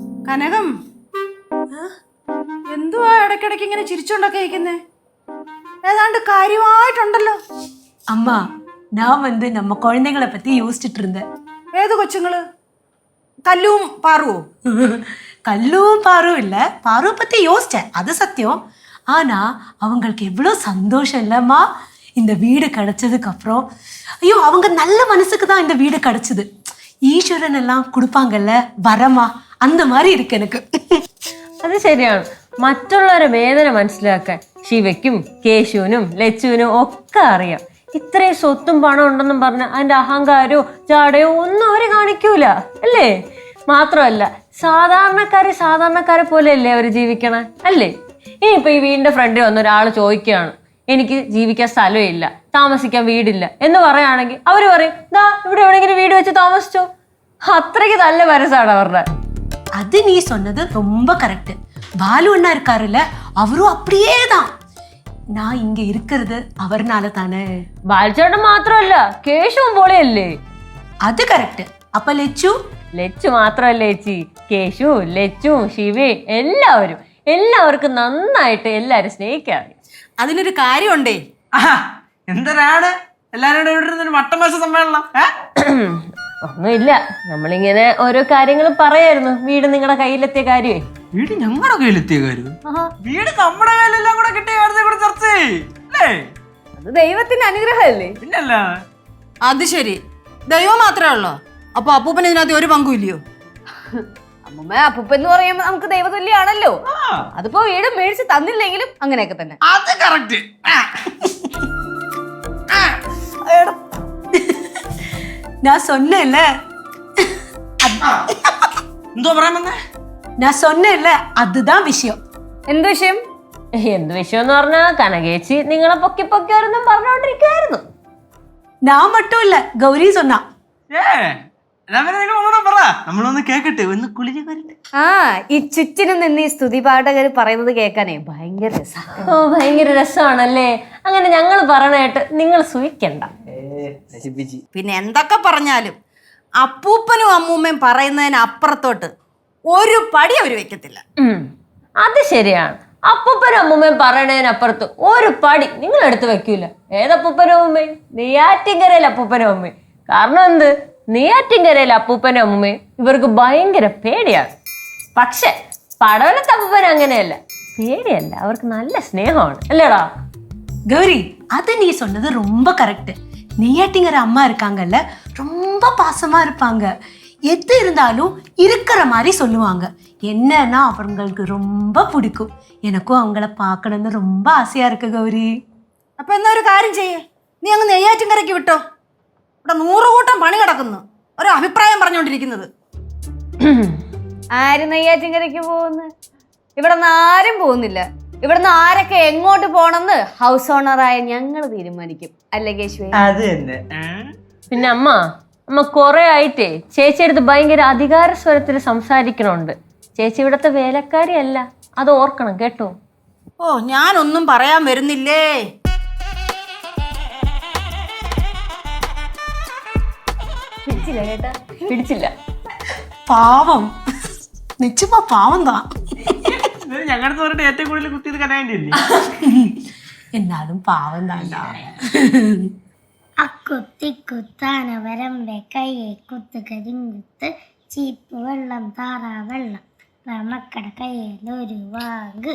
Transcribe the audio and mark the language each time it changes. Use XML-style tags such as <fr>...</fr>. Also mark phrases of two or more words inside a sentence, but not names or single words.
<ml>കനകം എന്തുവാ ഇടയ്ക്കിടയ്ക്ക് ഇങ്ങനെ ചിരിച്ചോണ്ടൊക്കെ ഇരിക്കുന്നേ? ഏതാണ്ട് കാര്യമായിട്ടുണ്ടല്ലോ.</ml> <ta>அம்மா நான் நம்ம குழந்தைகளை பத்தி யோசிச்சுட்டு இருந்தேன்.</ta> <ml>ഏത് കൊച്ചുങ്ങള്? കല്ലും പാറുവോ?</ml> <ta>கல்லும் பாரும் இல்ல, பாருவை பத்தி யோசிச்சேன், அது சத்தியம். ஆனா அவங்களுக்கு எவ்வளவு சந்தோஷம் இல்லம்மா இந்த வீடு கிடைச்சதுக்கு அப்புறம். ஐயோ, அவங்க நல்ல மனசுக்கு தான் இந்த வீடு கிடைச்சது. ஈஸ்வரன் எல்லாம் கொடுப்பாங்கல்ல வரமா, அந்த மாதிரி இருக்கு எனக்கு.</ta> <ml>അത് ശരിയാണ്. മറ്റുള്ളവരെ വേദന മനസ്സിലാക്കാൻ ശിവയ്ക്കും കേശുവിനും ലച്ചുവിനും ഒക്കെ അറിയാം. ഇത്രയും സ്വത്തും പണം ഉണ്ടെന്നും പറഞ്ഞ അതിന്റെ അഹങ്കാരവും ജാടയോ ഒന്നും അവര് കാണിക്കൂല അല്ലേ? മാത്രമല്ല സാധാരണക്കാരെ പോലെയല്ലേ അവര് ജീവിക്കണേ അല്ലേ? ഇനിയിപ്പോ ഈ വീടിന്റെ ഫ്രണ്ടിൽ വന്ന ഒരാൾ ചോദിക്കുകയാണ്, എനിക്ക് ജീവിക്കാൻ സ്ഥലമില്ല, താമസിക്കാൻ വീടില്ല എന്ന് പറയുകയാണെങ്കിൽ അവര് പറയും, ദാ ഇവിടെ എവിടെയെങ്കിലും വീട് വെച്ച് താമസിച്ചോ. അത്രയ്ക്ക് നല്ല മനസ്സാണ് അവരുടെ.</ml> <ta>அது நீ சொன்னது ரொம்ப கரெக்ட். பாலு அண்ணா இருக்காருல்ல, அவரும் அப்படியே தான். நான் இங்க இருக்கிறது அவர்னால தானே.</ta> <ml>ബാലചേട്ടൻ മാത്രമല്ല കേശുവും പൊളിയല്ലേ?</ml> <ta>அது கரெக்ட். அப்ப</ta> <ml>ലച്ചു മാത്രമല്ല ചേച്ചി, കേശു ലച്ചു ശിവേ എല്ലാവർക്കും നന്നായിട്ട് എല്ലാരും സ്നേഹിക്കാറ്. അതിനൊരു കാര്യമുണ്ടേ. എന്തരാണ് എല്ലാരും വട്ടമേശ സമ്മേളനം? ഒന്നുമില്ല, നമ്മളിങ്ങനെ ഓരോ കാര്യങ്ങൾ പറയായിരുന്നു. വീട് നിങ്ങളുടെ കയ്യിലെത്തിയ കാര്യമേ. വീട് ഞങ്ങളുടെ കയ്യിലെത്തിയ കാര്യം? വീട് നമ്മുടെ കയ്യിലെല്ലാം കൂടെ കിട്ടിയ കാര്യത്തെ കൂടെ ചർച്ച ചെയ്യേ. അത് ദൈവത്തിന്റെ അനുഗ്രഹമല്ലേ? പിന്നല്ല. അത് ശരി, ദൈവം മാത്രമേ ഉള്ളോ? അപ്പൊ അപ്പൂപ്പന് ഇതിനകത്ത് ഒരു പങ്കും ഇല്ലയോ? അമ്മ അപ്പൂപ്പൻ എന്ന് പറയുമ്പോ നമുക്ക് ദൈവതുല്യാണല്ലോ. അതിപ്പോ വീട് മേടിച്ച് തന്നില്ലെങ്കിലും അങ്ങനെയൊക്കെ തന്നെ. അത് കറക്റ്റ്.</ml> <ta>நான் சொன்னேன்ல,</ta> <ml>എന്തോ പറയാൻ വന്നേ?</ml> <ta>நான் சொன்னேன்ல, அதுதான் விஷயம்.</ta> <ml>എന്ത് വിഷയം? എന്ത് വിഷയം എന്ന് പറഞ്ഞാ കനകേച്ചി നിങ്ങളെ പൊക്കി ഓരോന്നും പറഞ്ഞോണ്ടിരിക്കുവായിരുന്നു.</ml> <ta>நான் மட்டும் இல்ல, கௌரி சொன்னா.</ta> <ml>നമ്മളൊന്ന് കേക്കട്ടെ, ഒന്ന് കുളിച്ച് വരട്ടെ. ആ, ഈ ചുറ്റിനും നിന്ന് ഈ സ്തുതി പാഠകർ പറയുന്നത് കേൾക്കാനേ ഭയങ്കര രസമാണ്. ഓ, ഭയങ്കര രസമാണല്ലേ? അങ്ങനെ ഞങ്ങൾ പറയണായിട്ട് നിങ്ങൾ സൂഹിക്കണ്ട. പിന്നെ എന്തൊക്കെ പറഞ്ഞാലും അപ്പൂപ്പനും അമ്മൂമ്മയും പറയുന്നതിന് അപ്പുറത്തോട്ട് ഒരു പടി അവര് വെക്കത്തില്ല. അത് ശരിയാണ്. അപ്പൂപ്പനും അമ്മൂമ്മയും പറയണതിനപ്പുറത്ത് ഒരു പടി നിങ്ങൾ എടുത്ത് വെക്കൂല. ഏതപ്പൂപ്പനും അമ്മൂമ്മയും? നെയ്യാറ്റിൻകരയിലെ അപ്പൂപ്പനും അമ്മയും. കാരണം എന്ത്? നെയ്യാറ്റിൻകരയിലെ അപ്പൂപ്പനും അമ്മൂമ്മയും ഇവർക്ക് ഭയങ്കര പേടിയാണ്. പക്ഷെ പടവലത്തെ അപ്പൂപ്പനും അങ്ങനെയല്ല, പേടിയല്ല, അവർക്ക് നല്ല സ്നേഹമാണ് അല്ലേടാ?</ml> <ta>கௌரி, அது நீ சொன்னது ரொம்ப கரெக்ட். நெய்யாட்டிங்கிற அம்மா இருக்காங்கல்ல, ரொம்ப பாசமா இருப்பாங்க. எது இருந்தாலும் இருக்கிற மாதிரி சொல்லுவாங்க. என்னன்னா அவங்களுக்கு ரொம்ப பிடிக்கும். எனக்கும் அவங்கள பார்க்கணும்னு ரொம்ப ஆசையா இருக்கு கௌரி.</ta> <ml>അപ്പൊ എന്നാ ഒരു കാര്യം ചെയ്യേ, നീ അങ്ങ് നെയ്യാറ്റിൻകരയ്ക്ക് വിട്ടോ. ഇവിടെ 100 കൂട്ടം പണി കിടക്കുന്നു, ഒരു അഭിപ്രായം പറഞ്ഞോണ്ടിരിക്കുന്നത്. ആര് നെയ്യാറ്റിൻകരയ്ക്ക് പോകുന്നു? ഇവിടുന്ന് ആരും പോകുന്നില്ല. ഇവിടുന്ന് ആരൊക്കെ എങ്ങോട്ട് പോണെന്ന്</ml> <en>house owner</en> <ml>ഞങ്ങൾ തീരുമാനിക്കും. അല്ലേ കേശുവേ? അത് തന്നെ. പിന്നെ അമ്മ കുറെ ആയിട്ടേ ചേച്ചി അടുത്ത് ഭയങ്കര അധികാര സ്വരത്തിൽ സംസാരിക്കണുണ്ട്. ചേച്ചി ഇവിടത്തെ വേലക്കാരിയല്ല, അത് ഓർക്കണം കേട്ടോ. ഓ, ഞാനൊന്നും പറയാൻ വരുന്നില്ലേ. പിടിച്ചില്ല കേട്ടാ, പിടിച്ചില്ല.</ml> <ta>பாவம், நிச்சயமா பாவம் தான்.</ta> <ml>ഞങ്ങളുടെ പറഞ്ഞിട്ട് ഏറ്റവും കൂടുതൽ കുത്തിയത് കനായല്ലേ? എന്നാലും പാവം താണ്ടാ. അക്കുത്തി കുത്താന വരമ്പെ കയ്യെ കുത്ത് കരിങ്കുത്ത് ചീപ്പ് വെള്ളം താറാ വെള്ളം മക്കട കയ്യിലൊരു വാഗ്.</ml>